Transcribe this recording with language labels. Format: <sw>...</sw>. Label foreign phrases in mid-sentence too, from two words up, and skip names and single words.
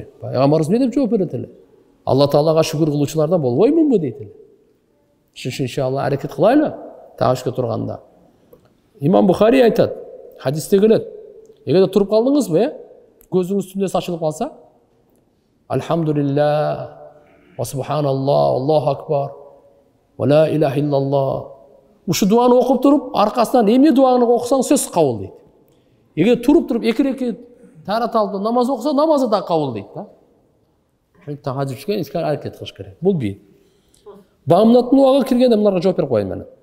<ky>Пайгамбарыбыз эмне деп жооп берет эле? Алла Таалага шүгүр кылуучулардан болбоймунбу дейт эле. Ошон иншалла аракет кылайлы тахажжудка турганда. Имам Бухари айтат, хадисте келет: Эгерде туруп калдыңызбы, көзүңүз түндөсү ачылып калса,</ky> <ar>الحمد لله وسبحان الله الله أكبر ولا إله إلا الله.</ar> <ky>Ушу дуаны окуп туруп, аркасынан эмне дуаны окусаң сөз кабыл дейт. Эгер туруп 2 рекет тарат алып намаз окуса, намазы да кабыл дейт да. Ошентип тахажжудчуга искар аракет кылыш керек. Бул бир. Багымдаттын убагы киргенде мынарга жооп берип коеюн мен.</ky>